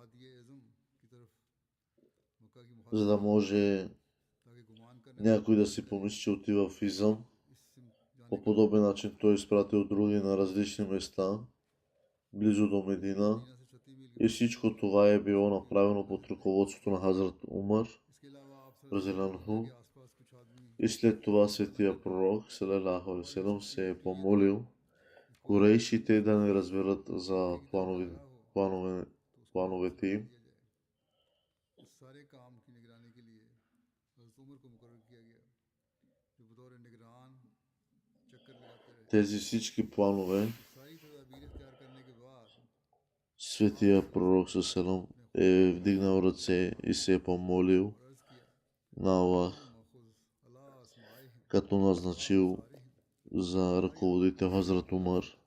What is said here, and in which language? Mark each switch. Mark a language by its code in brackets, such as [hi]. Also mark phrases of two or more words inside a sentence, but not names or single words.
[bg] за да може някой да си помисли, че отива в Изъм, По подобен начин той изпратил други на различни места, близо до Медина, и всичко това е било направено под ръководството на Хазрат Умар, разиланху. И след това светия пророк, [ar] صلى الله عليه وسلم, [bg] се е помолил курейшите да не разберат за плановете им. Тези всички планове светия пророк салам е вдигнал ръце и се е помолил на Аллах, като назначил за ръководител Хазрат Умар.